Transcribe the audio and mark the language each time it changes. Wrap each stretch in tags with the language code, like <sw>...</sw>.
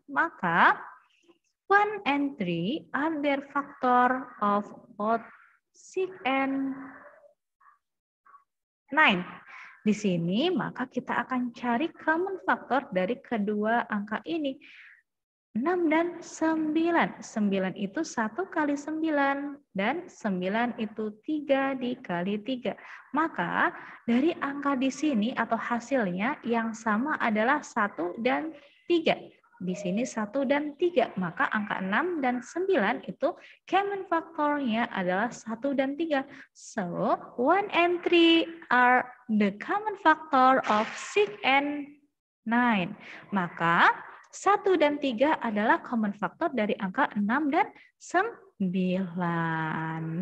<id>Maka</id> <en>1 and 3 are their factor of both 6 and 9.</en> <id>Di sini maka kita akan cari common factor dari kedua angka ini. 6 dan 9. 9 itu 1 kali 9 dan 9 itu 3 dikali 3. Maka dari angka di sini atau hasilnya yang sama adalah 1 dan 3. Di sini 1 dan 3. Maka angka 6 dan 9 itu common factor-nya adalah 1 dan 3.</id> <en>So, 1 and 3 are the common factor of 6 and 9.</en> <id>Maka 1 dan 3 adalah common factor dari angka 6 dan 9.</id>